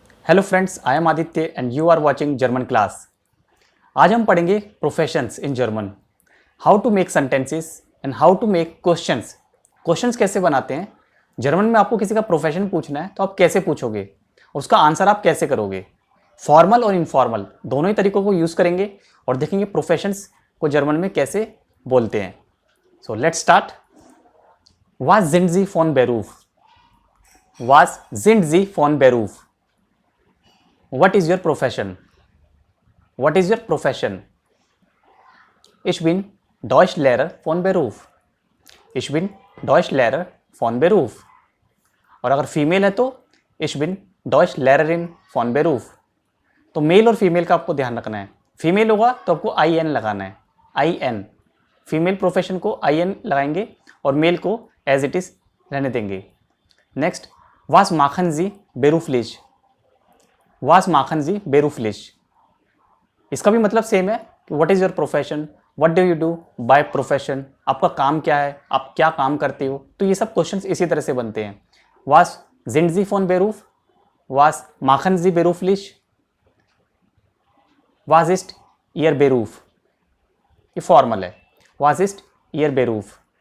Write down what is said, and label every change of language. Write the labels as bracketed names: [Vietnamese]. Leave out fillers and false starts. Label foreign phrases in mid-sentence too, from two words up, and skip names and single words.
[English] Hello friends, I am Aditya and you are watching German class. [Hindi] आज हम पढ़ेंगे [English] professions in German, how to make sentences and how to make questions. [Hindi] क्वेश्चंस कैसे बनाते हैं। जर्मन में आपको किसी का प्रोफेशन पूछना है तो आप कैसे पूछोगे और उसका आंसर आप कैसे करोगे। फॉर्मल और इनफॉर्मल दोनों ही तरीकों को यूज़ करेंगे और देखेंगे प्रोफेशंस को जर्मन में कैसे बोलते हैं। [English] so let's start. [German] Was sind Sie von Beruf? Was sind Sie von Beruf? [English] What is your profession? What is your profession? [German] Ich bin Deutschlehrer von Beruf. Ich bin Deutschlehrer von Beruf. [Hindi] और अगर फीमेल है तो [German] Ich bin Deutschlehrerin von Beruf. [Hindi] तो मेल और फीमेल का आपको ध्यान रखना है। फीमेल होगा तो आपको IN लगाना है, IN। फीमेल प्रोफेशन को IN लगाएंगे और मेल को [English] as it is [Hindi] रहने देंगे। [German] नेक्स्ट, Was machen Sie beruflich. Was machen Sie beruflich, [Hindi] इसका भी मतलब सेम है कि [English] what is your profession, what do you do by profession, [Hindi] आपका काम क्या है, आप क्या काम करते हो। तो ये सब क्वेश्चंस इसी तरह से बनते हैं। [German] Was sind Sie von Beruf, Was machen Sie beruflich, Was ist Ihr Beruf, [Hindi] ये फॉर्मल है। [German] Was ist Ihr Beruf.